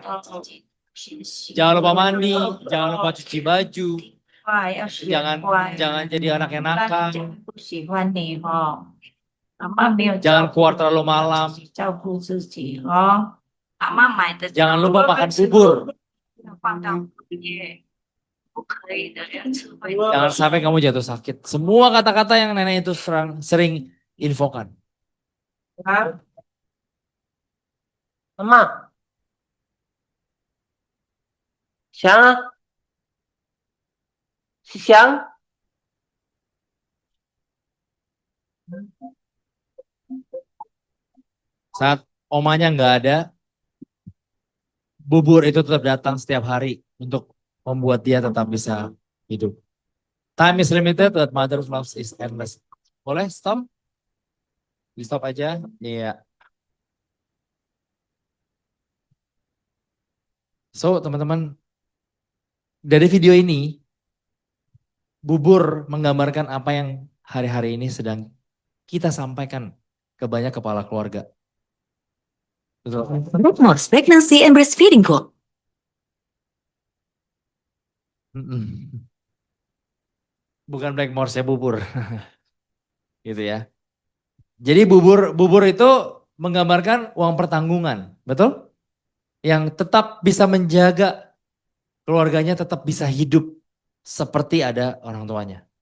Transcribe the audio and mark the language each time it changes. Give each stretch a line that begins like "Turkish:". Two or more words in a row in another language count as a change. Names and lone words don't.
Indonesian: Jangan lupa mandi, jangan lupa cuci baju, jangan jadi anak yang nakal, jangan keluar terlalu malam, jangan lupa makan bubur, jangan sampai kamu jatuh sakit. Semua kata-kata yang nenek itu sering infokan.
Chinese: 妈妈，翔啊，是翔。
Indonesian: Saat omanya nggak ada, bubur itu tetap datang setiap hari untuk membuat dia tetap bisa hidup.
English: Time is limited, but mother's love is endless.
Indonesian: Boleh stop? Di stop aja. Iya. So teman-teman, dari video ini, bubur menggambarkan apa yang hari-hari ini sedang kita sampaikan ke banyak kepala keluarga. Betul.
English: Most pregnancy and breastfeeding goal.
Indonesian: Bukan Black Morse ya, bubur. Gitu ya. Jadi bubur itu menggambarkan uang pertanggungan, betul? Yang tetap bisa menjaga keluarganya tetap bisa hidup seperti ada orang tuanya.